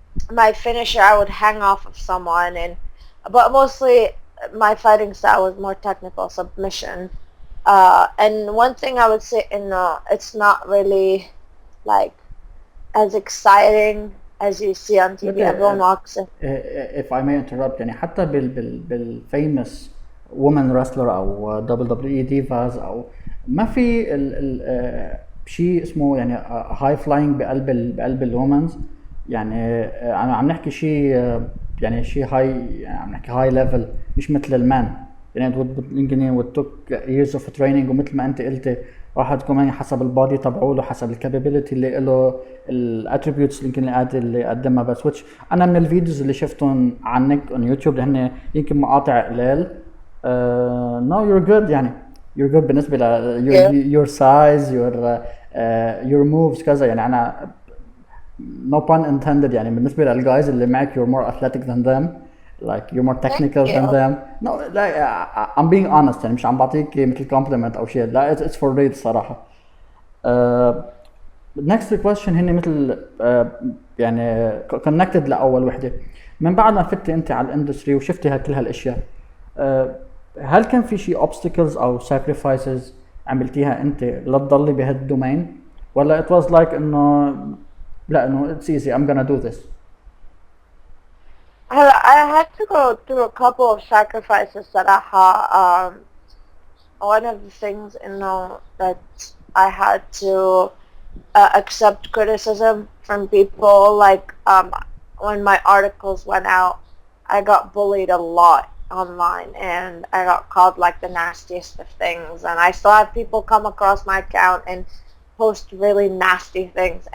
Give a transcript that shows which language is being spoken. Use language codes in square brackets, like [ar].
[en] My finisher, I would hang off of someone, but mostly my fighting style was more technical submission. And one thing I would say, it's not really like as exciting as you see on TV. Everyone walks in. If I may interrupt, [ar] يعني حتى بالفيمous [en] women wrestler [ar] أو WWE divas أو ما في شيء اسمه يعني [en] high flying [ar] بقلب الومنز. يعني عم نحكي شيء يعني شيء هاي، يعني عم نحكي هاي ليفل مش مثل المان. يعني يمكن [en] would took years of training، [ar] ومثل ما انت قلتي واحد كمان حسب البادي تبعوله، حسب الكابابيلتي اللي له، الاتريبيوتس اللي يقدمها. بس which انا من الفيديوز اللي شفتهم عنك on يوتيوب اللي هن يمكن مقاطع قلال، [en] no you're good، [ar] يعني [en] you're good [ar] بالنسبة ل [en] your size your moves [ar] كذا. يعني انا [en] no pun intended، [ar] يعني بالنسبة للجايز اللي معك [en] you're more athletic than them, like you're more technical than them. No like I'm being honest، [ar] يعني مش عم بعطيك مثل [en] compliment أو شيء، لا it's for real صراحة. next question [ar] هني مثل يعني connected لأول وحدة. من بعد ما فتي أنت على الاندستري وشفتي كل هالأشياء، هل كان في شيء obstacles أو sacrifices عملتيها أنت لتضلي بهالدومين، ولا [en] it was like [ar] إنه لا إنه [en] it's easy I'm gonna do this؟ I had to go through a couple of sacrifices صراحة. One of the things that I had to accept criticism from people, like when my articles went out, I got bullied a lot online and I got called like the nastiest of things, and I still have people come across my account and post really nasty things.